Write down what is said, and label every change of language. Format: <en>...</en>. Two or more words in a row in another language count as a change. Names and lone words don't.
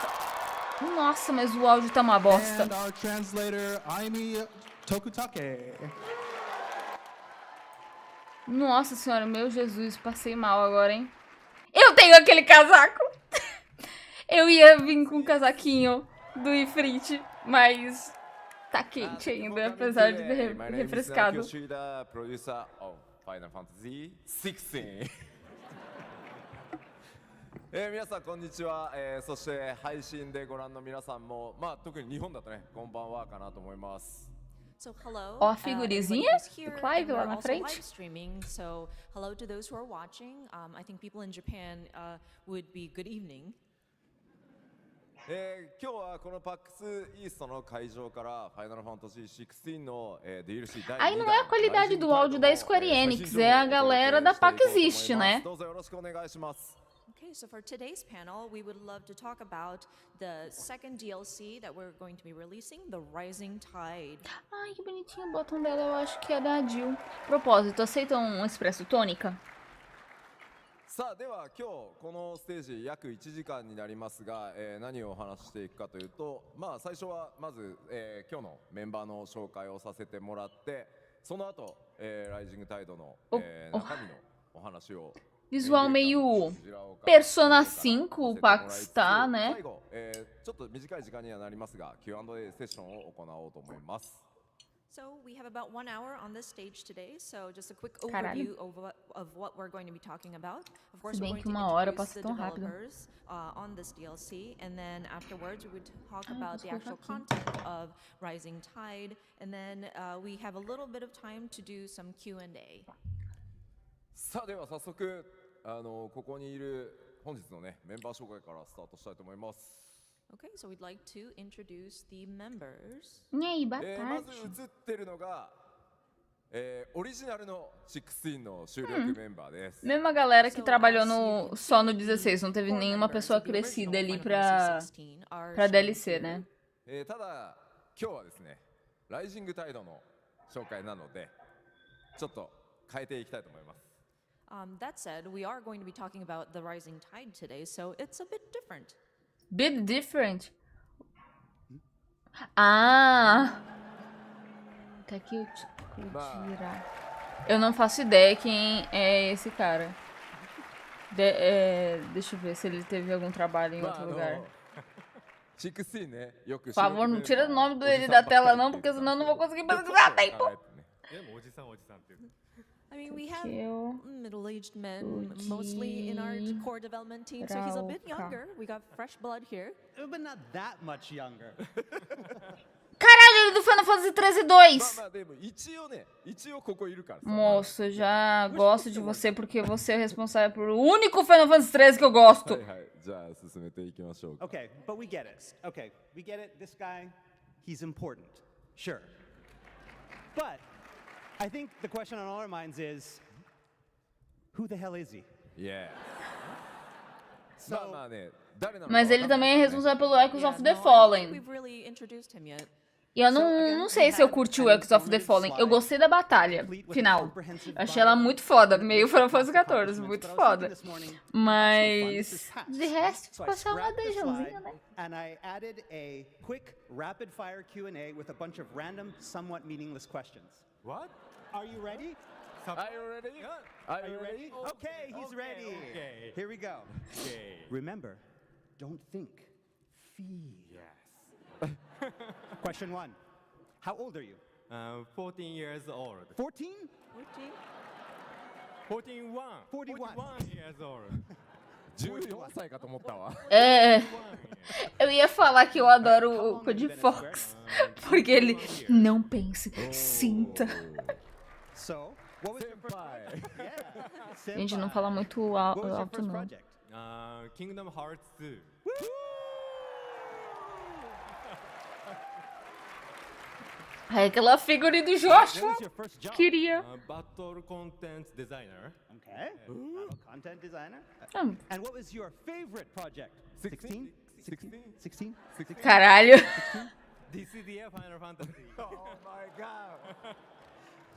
<pt>Nossa, mas o áudio tá uma bosta. Nossa senhora, meu Jesus, passei mal agora, hein? Eu tenho aquele casaco. Eu ia vir com um casaquinho do Ifrit, mas tá quente ainda, apesar de ter refrescado.</pt> <ja>Final Fantasy XVI 皆さんこんにちは、そして配信でご覧の皆さんも、特に日本だとね、こんばんはかなと思います。</ja> <en>So hello,</en> <pt>Ó a figurinha do Clive lá na</pt> <en>also</en> <pt>frente.</pt> <en>live streaming. So hello to those who are watching. I think people in Japan would be good evening.</en> <ja>今日はこの PAX イーストの会場からファイナルファンタジー16の DLC 第2弾</ja> <pt>Aí não é a qualidade do áudio da Square Enix, é a galera da PAX existe, né?</pt> <ja>どうぞよろしくお願いします。</ja> <en>Okay, so for today's panel, we would love to talk about the second DLC that we're going to be releasing, The Rising Tide.</en> <pt>Ai, que bonitinho o botão dela, eu acho que é da Jill. Propósito, aceitam um expresso tônica?</pt> <ja>さあでは今日このステージ約1時間になりますが、何をお話ししていくかというと、最初はまず、今日のメンバーの紹介をさせてもらって、その後、ライジングタイドの、中身のお話を</ja> <pt>Visual meio Persona 5, o PAX tá, né?</pt> <ja>最後、ちょっと短い時間にはなりますが Q&A セッションを行おうと思います。</ja> <en>So we have about 1 hour on this stage today. So just a quick overview of what we're going to be talking about. Of course, we're going to introduce the developers on this DLC, and then afterwards we would talk about the actual content of Rising Tide, and then we have a little bit of time to do some Q&A.</en> <ja>さあでは早速ここにいる本日のねメンバー紹介からスタートしたいと思います。</ja> <en>Okay, so we'd like to introduce the members.</en> <pt>E aí, boa</pt> <ja>まず</ja> <pt>tarde.</pt> <ja>映ってるのが、オリジナルの16の主力メンバーです。</ja> <pt>Mesma galera que trabalhou só no 16, não teve nenhuma pessoa crescida ali pra DLC, né?</pt> <ja>ただ今日はですねライジングタイドの紹介なのでちょっと変えていきたいと思います。</ja> <en>That said, we are going to be talking about the Rising Tide today, so it's a bit different. Bit different. Ah!</en> <pt>Até que eu tirar. Eu não faço ideia quem é esse cara. Deixa eu ver se ele teve algum trabalho em outro lugar.</pt> <ja>16 ねよく</ja> <pt>Por favor, não tira o nome dele da tela não, porque senão eu não vou conseguir pesquisar tempo.</pt> <en>I mean, we have middle-aged men mostly in our core development team, so he's a bit younger. We got fresh blood here. But not that much younger.</en> <pt>Caralho, ele é do Final Fantasy 13 2.</pt> <ja>でも一応ね一応ここいるからさ</ja> <pt>Moço, eu já gosto de você porque você é responsável por o único Final Fantasy 13 que eu gosto.</pt> <ja>はいはいじゃあ進めていきましょうか</ja> <en>Okay, but we get it. Okay, we get it. This guy, he's important. Sure. But I think the question on all our minds is, who the hell is he? Yeah. So,</en> <ja>まあね誰なのか</ja> <pt>Mas ele também é</pt> <ja>わかんない</ja> <pt>responsável pelo Echoes</pt> <en>Yeah,</en> <pt>of</pt> <en>no,</en> <pt>the</pt> <en>I don't think</en> <pt>Fallen.</pt> <en>we've really introduced him yet.</en> <pt>E eu não sei se eu curti o Echoes of the Fallen. Eu gostei da batalha final. Achei ela muito foda. Meio Final Fantasy 14, muito foda. Mas de resto, ficou só uma dungeonzinha, né?</pt> <en>and I added a quick rapid-fire Q&A with a bunch of random, somewhat meaningless questions. What? Are you ready? Are you ready? Are you ready? Okay, he's ready. Okay. Here we go. Okay. Remember, don't think, feel. Yes. Question 1. How old are you? 14 years old. 14? 41. 41. 41 years old.</en> <ja>14 歳かと思ったわ</ja> <pt>Eu ia falar que eu adoro o Code Fox. Porque ele não pense, sinta.</pt> <en>So, what was your first project? Yeah.</en> <pt>Gente, não fala muito</pt> <en>What was your</en> <pt>alto,</pt> <en>first</en> <pt>não.</pt> <en>project? Kingdom Hearts 2.</en> <pt>Ai, aquela figurinha do Joshua.</pt> <en>What was your first job?</en> <pt>Queria.</pt> <en>Battle Content Designer. Okay. Content designer. Hum. And what was your favorite project? 16? 16? 16?</en> <pt>Caralho.</pt> <en>This is the Final Fantasy. Oh my god</en>